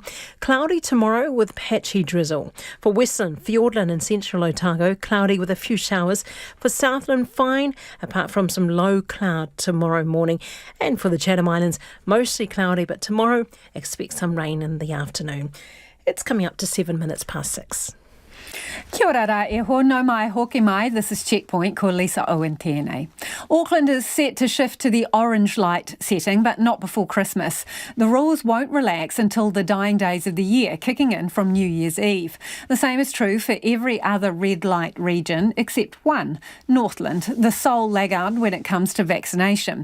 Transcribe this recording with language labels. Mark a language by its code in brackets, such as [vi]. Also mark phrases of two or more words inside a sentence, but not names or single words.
[en] Cloudy tomorrow with patchy drizzle. For Western, Fiordland and Central Otago, cloudy with a few showers. For Southland, fine, apart from some low cloud tomorrow morning. And for the Chatham Islands, mostly cloudy, but tomorrow expect some rain in the afternoon. It's coming up to 7 minutes past 6. [mi] Kia ora rā e ho, no mai hoki mai. [en] This is Checkpoint, [mi] ko Lisa Owen tēnei. [en] Auckland is set to shift to the orange light setting, but not before Christmas. The rules won't relax until the dying days of the year, kicking in from New Year's Eve. The same is true for every other red light region except one, Northland, the sole laggard when it comes to vaccination.